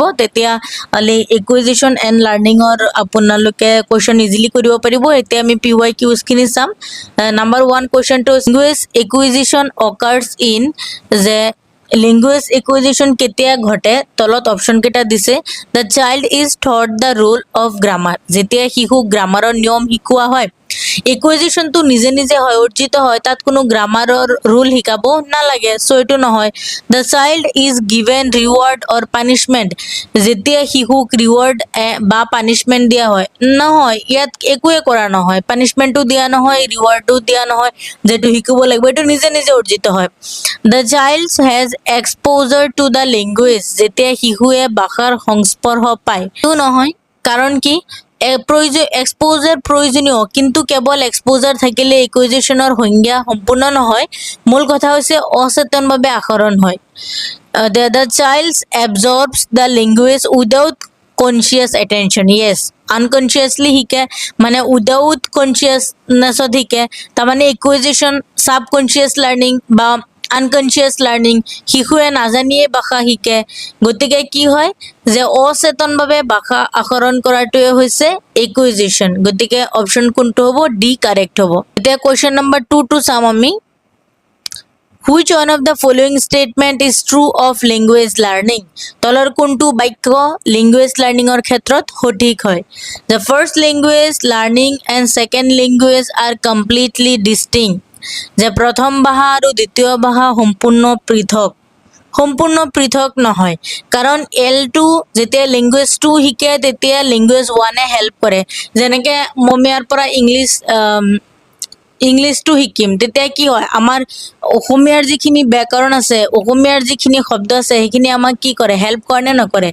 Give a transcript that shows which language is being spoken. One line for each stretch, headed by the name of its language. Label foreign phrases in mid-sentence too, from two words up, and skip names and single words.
Assamese: তেতিয়া
English: acquisition and learningৰ
Assamese: আপোনালোকে কুৱেশ্যন ইজিলি কৰিব পাৰিব। এতিয়া আমি PYQখিনি চাম।
English: number 1 questionটো language acquisition occurs in।
Assamese: যে
English: language acquisition
Assamese: কেতিয়া ঘটে, তলত অপশ্যন কেইটা দিছে।
English: the child is taught the rule of grammar.
Assamese: যেতিয়া শিশুক গ্ৰামাৰৰ নিয়ম শিকোৱা হয়। একুইজিশ্যনটো নিজে নিজে হয়, অৰ্জিত হয়, তাত কোনো
English: grammarৰ rule
Assamese: শিকাব নালাগে, চ' এইটো নহয়।
English: the child is given reward or punishment.
Assamese: যেতিয়া শিশুক ৰিৱাৰ্ড বা পানিছমেণ্ট দিয়া হয়, নহয় ইয়াত একোৱে কৰা নহয়, পানিছমেণ্টটো দিয়া নহয়, ৰিৱাৰ্ডো দিয়া নহয়, যিটো শিকিব লাগিব এইটো নিজে নিজে অৰ্জিত হয়।
English: the child has exposure to the language.
Assamese: যেতিয়া শিশুৱে ভাষাৰ সংস্পৰ্শ পায়, এইটো নহয়। কাৰণ কি এক্সপ'জাৰ প্ৰয়োজনীয়, কিন্তু কেৱল এক্সপ'জাৰ থাকিলে একুইজিশ্যনৰ সংজ্ঞা সম্পূৰ্ণ নহয়। মূল কথা হৈছে অচেতনভাৱে আহৰণ হয়।
English: The child absorbs the language without conscious attention. Yes, unconsciously
Assamese: শিকে, মানে
English: without consciousnessত শিকে। তাৰমানে acquisition subconscious learning বা unconscious learning.
Assamese: শিশুৱে নাজানিয়ে ভাষা শিকে, গতিকে কি হয় যে অচেতনভাৱে ভাষা আহৰণ কৰাটোৱে হৈছে একুইজিশ্যন। গতিকে অপশ্যন কোনটো হ'ব, ডি কাৰেক্ট হ'ব। এতিয়া
English: question number
Assamese: 2টো চাম আমি।
English: Which one of the following statement is true of language learning?
Assamese: তলৰ কোনটো বাক্য
English: language learningৰ
Assamese: ক্ষেত্ৰত সঠিক হয়?
English: The first language learning and second language are completely distinct.
Assamese: যে প্ৰথম ভাষা আৰু দ্বিতীয় ভাষা সম্পূৰ্ণ পৃথক। সম্পূৰ্ণ পৃথক নহয়, কাৰণ L2 যেতিয়া লেংগুৱেজ 2 শিকে তেতিয়া লেংগুৱেজ 1এ হেল্প কৰে। যেনেকৈ মই ইয়াৰ পৰা ইংলিছটো শিকিম, তেতিয়া কি হয় আমাৰ অসমীয়াৰ যিখিনি ব্যাকৰণ আছে, অসমীয়াৰ যিখিনি শব্দ আছে, সেইখিনি আমাক কি কৰে হেল্প কৰে নে নকৰে?